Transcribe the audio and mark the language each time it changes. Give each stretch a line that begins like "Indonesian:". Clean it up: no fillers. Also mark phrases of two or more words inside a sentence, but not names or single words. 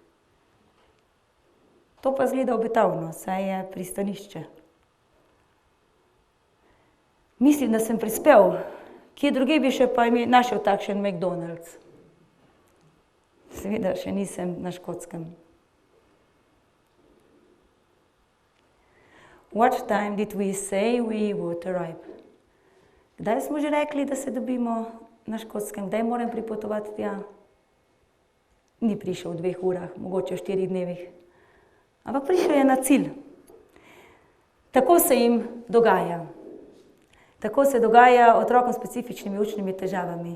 Slovenian: To pa izgleda obetavno, saj je pristanišče. Mislim, da sem prispel, kje druge bi še pa našel takšen McDonald's. Seveda še nisem na Škotskem.
English: What time did we say we would arrive?
Slovenian: Kdaj smo že rekli, da se dobimo na Škotskem? Kdaj moram pripotovati tja? Ni prišel v 2 urah, mogoče v 4 dnevih. Ampak prišel je na cilj. Tako se jim dogaja. Tako se dogaja otrokom s specifičnimi učnimi težavami.